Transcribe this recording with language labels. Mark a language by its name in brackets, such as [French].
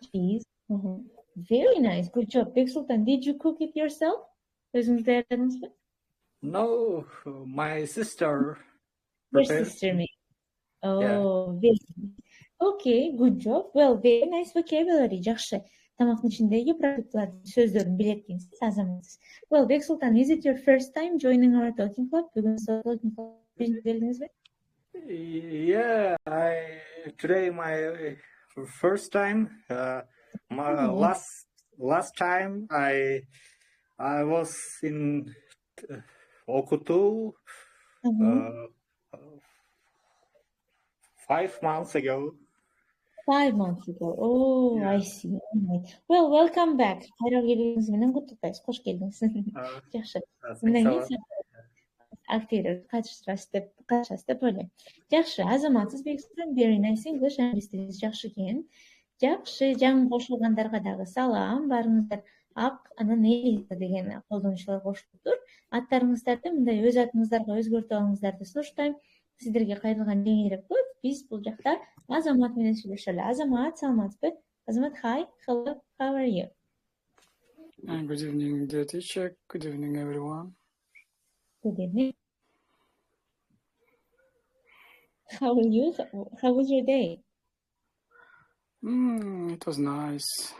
[English] Cheese. Very nice. Good job. Bexultan, did you cook it yourself? No, my sister. Your sister made. Oh, very nice. Okay, good job. Well, very nice vocabulary. [Kyrgyz] Жакшы. Тамактын ичиндеги продуктлардын сөздөрүн билет экенсиз, азаматсыз. [English] Well, Bexultan, is it your first time joining our talking club? [Kyrgyz] Бүгүн talking club келдиңизби? [English] Yeah, today my first time. My last time I was in Okutool 5 months ago. 5 months ago. Oh, yeah. I see. Right. Well, welcome back. [Kyrgyz] Кайра келгениңиз менен куттуктайбыз. Кош келдиңиз. Жакшы. Мындан кийин активдер катышасыз деп ойлойм. Жакшы, азаматсыз Бексултан, [English] very nice English, [Kyrgyz] англис тилиңиз жакшы экен. Жакшы, жаңы кошулгандарга дагы салам. Барыңыздар ак анан элиза деген колдонуучулар кошулуптур. Аттарыңыздарды мындай өз атыңыздарга өзгөртүп алыңыздарды сунуштайм. Сиздерге кайрылган жеңилдик болот. Биз бул жакта Азамат менен сүйлөшөлү. Азамат, саламатсызбы? [English] Азамат, hi, hello, how are you? Good evening, dear teacher. Good evening, everyone. Good evening. How are you? How was your day? It was nice.